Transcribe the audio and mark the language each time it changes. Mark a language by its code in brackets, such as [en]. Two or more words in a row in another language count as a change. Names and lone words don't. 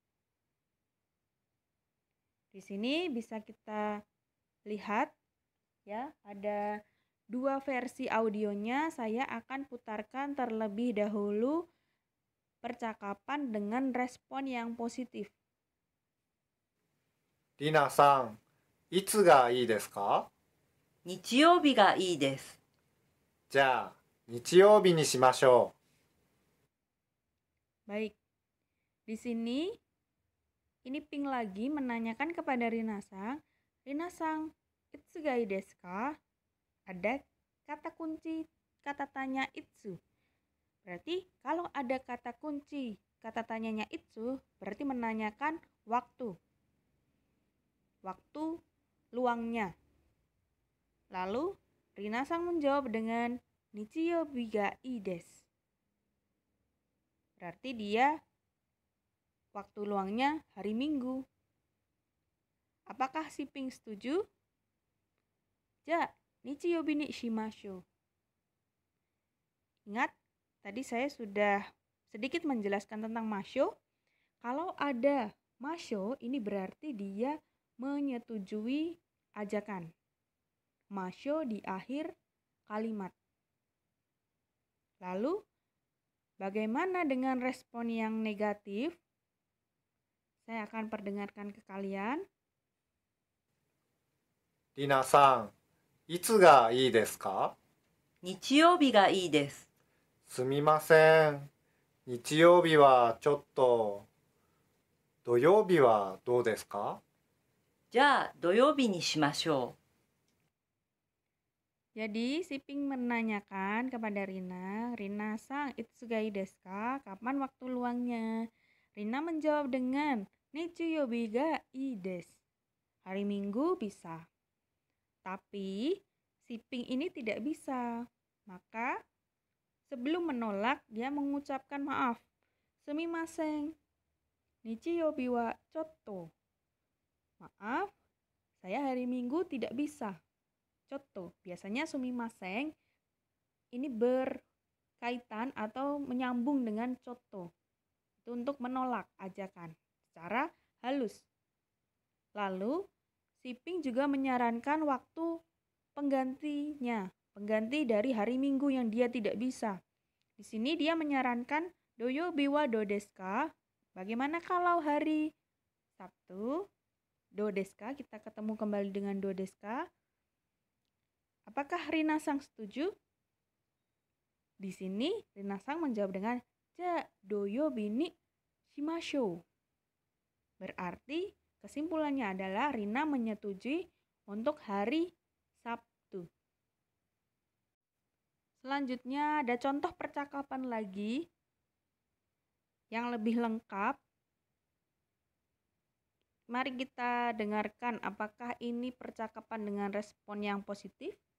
[id] Di sini bisa kita lihat ya, ada 2 versi audionya. Saya akan putarkan terlebih dahulu percakapan dengan respon yang positif. う。 [ja] りなさん、いつがいいですか？日曜日がいいです。じゃあ日曜日にしましょ [id] Baik. Di sini ini Pink lagi menanyakan kepada Rina-sang, "Rina-sang, [ja] いつがいいですか?" [id] Ada kata kunci kata tanya itsu. Berarti kalau ada kata kunci kata tanyanya itsu berarti menanyakan waktu. Waktu luangnya. Lalu Rina-sang menjawab dengan [ja] 日曜日がいいです. [id] Berarti dia waktu luangnya hari Minggu. Apakah si Pink setuju? [ja] じゃあ、日曜日にしましょう. [id] Ingat, tadi saya sudah sedikit menjelaskan tentang masho. Kalau ada masho, ini berarti dia menyetujui ajakan. Masho di akhir kalimat. Lalu, bagaimana dengan respon yang negatif? Saya akan perdengarkan ke kalian. う。 [ja] りなさん、いつがいいですか？日曜日がいいです。すみません。日曜日はちょっと。土曜日はどうですか？じゃあ土曜日にしましょ [id] Jadi, si Pink menanyakan kepada Rina, "Rina-sang, [ja] いつがいいですか? [id] Kapan waktu luangnya?" Rina menjawab dengan [ja] 日曜日がいいです. [id] Hari Minggu bisa. Tapi si Pink ini tidak bisa. Maka sebelum menolak dia mengucapkan maaf. Sumimasen. [ja] 日曜日はちょっと. [id] Maaf, saya hari Minggu tidak bisa. Chotto. Biasanya sumimasen ini berkaitan atau menyambung dengan chotto. Itu untuk menolak ajakan secara halus. Lalu si Pink juga menyarankan waktu penggantinya, pengganti dari hari Minggu yang dia tidak bisa. Di sini dia menyarankan [ja] 土曜日はどうですか? [id] Bagaimana kalau hari Sabtu? [ja] どうですか? [id] Kita ketemu kembali dengan [ja] どうですか? [id] Apakah Rina-sang setuju? Di sini Rina-sang menjawab dengan [ja] じゃあ土曜日にしましょう. [id] Berarti kesimpulannya adalah Rina menyetujui untuk hari Sabtu. Selanjutnya ada contoh percakapan lagi yang lebih lengkap. Mari kita dengarkan apakah ini percakapan dengan respon yang positif.